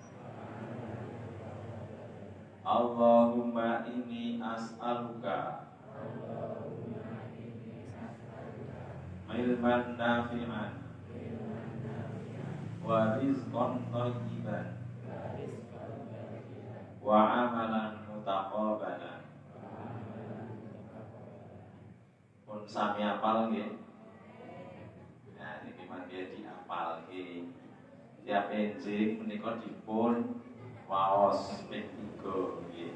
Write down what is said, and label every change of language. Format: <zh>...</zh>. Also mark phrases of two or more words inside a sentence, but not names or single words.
<ar>اللهم إني أسألك علما نافعا ورزقا طيبا وعملا متقبلا.</ar> <jv>Pun sami apal nggih. Nah niki mangke diapal nggih. Tiap enjing menika dipun waos ping 3 nggih.</jv>